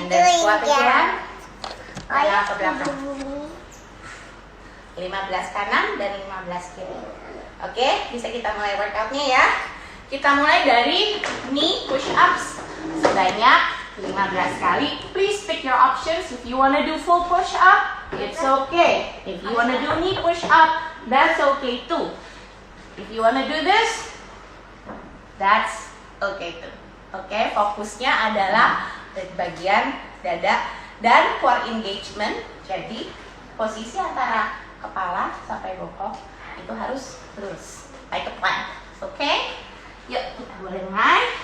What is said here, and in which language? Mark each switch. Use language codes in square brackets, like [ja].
[en] And then doing, squat again. Dad? [id] Langkah ke belakang. 15 kanan dan 15 kiri. Oke, bisa kita mulai workoutnya ya. Kita mulai dari knee push ups sebanyak 15 kali. [en] Please pick your options. If you wanna do full push up, it's okay. If you wanna do knee push up, that's okay too. If you wanna do this, that's okay too. [id] Oke, fokusnya adalah bagian dada dan core engagement. Jadi posisi antara kepala sampai bokong itu harus lurus, [en] like a plank. [id] Oke, yuk kita boleh mulai.